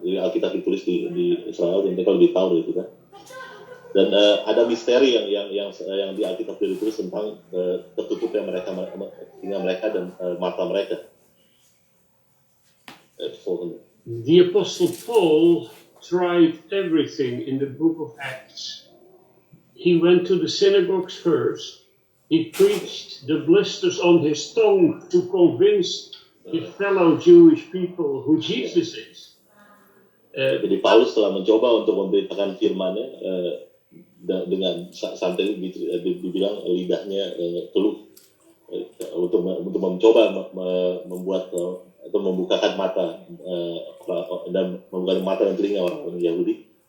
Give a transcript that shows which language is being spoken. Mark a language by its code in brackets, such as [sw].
[id] Jadi Alkitab ditulis di Israel dan mereka lebih tahu dari kita. Dan ada misteri yang di Alkitab ditulis tentang tertutupnya telinga mereka dan mata mereka. [en] The Apostle Paul tried everything in the book of Acts. He went to the synagogues first. He preached the blisters on his tongue to convince his fellow Jewish people who Jesus is. [id] Jadi Paulus telah mencoba untuk memberitakan firman-Nya dengan sampai dibilang lidahnya keluh untuk mencoba membuat atau membukakan mata dan membukakan mata dan telinga orang Yahudi.